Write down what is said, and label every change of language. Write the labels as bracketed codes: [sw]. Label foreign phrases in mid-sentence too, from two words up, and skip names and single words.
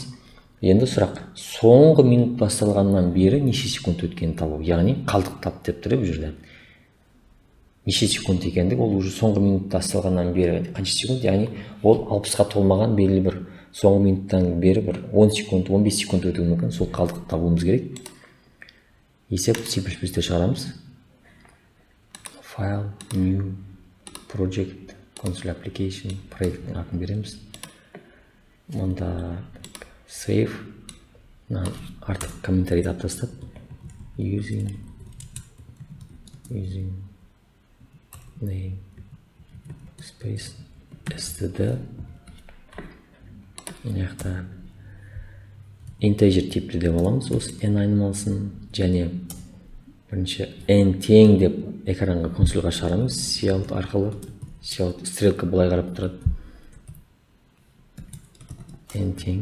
[kk] Енді сұрақ, соңғы минут басталғаннан бері неше секунд өткенін табу, яғни қалдық тап деп тұр бұл жерде. Неше секунд екендігі, ол уже соңғы минут басталғаннан бері қанша секунд, яғни ол 60-ға толмаған белгілі бір соңғы минуттан бері бір 10 секунд, 15 секунд өтуі мүмкін, сол қалдық табуымыз керек. Есеп C++-те шығарамыз. [en] File, new, project, console application, [kk] проекттің атын береміз. Онда save, артық комментарийді алып тастап, [en] using name space std. [kk] Мыняқта integer типті деп аламыз, осы n айнымалысын, және бірінші n тең деп экранға консольға шығарамыз. Cout арқылы, cout стрелка былай қарап тұрады. n тең.